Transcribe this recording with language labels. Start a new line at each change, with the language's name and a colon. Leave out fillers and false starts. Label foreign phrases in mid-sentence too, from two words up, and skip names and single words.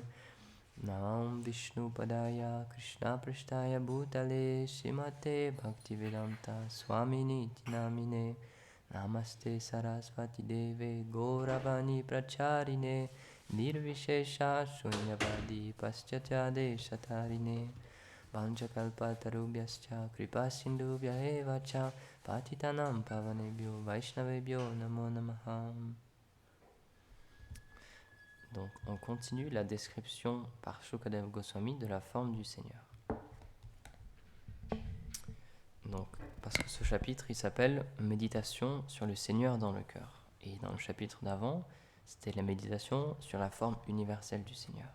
Sanskrit: Nam Vishnu Padaya, Krishna Prashtaya Bhutale, Srimate Bhaktivedanta Swamini Namine, Namaste Sarasvati Deve, Gauravani Pracharine, Nirvishesha Shunyavadi Paschatya Shatarine. Vanchakalpatarubhyascha kripasindubhya eva cha patitanam pavanebhyo vaishnavebhyo namo namaha.
French: Donc on continue la description par Shukadev Goswami de la forme du Seigneur. Donc parce que ce chapitre il s'appelle Méditation sur le Seigneur dans le cœur. Et dans le chapitre d'avant, c'était la méditation sur la forme universelle du Seigneur.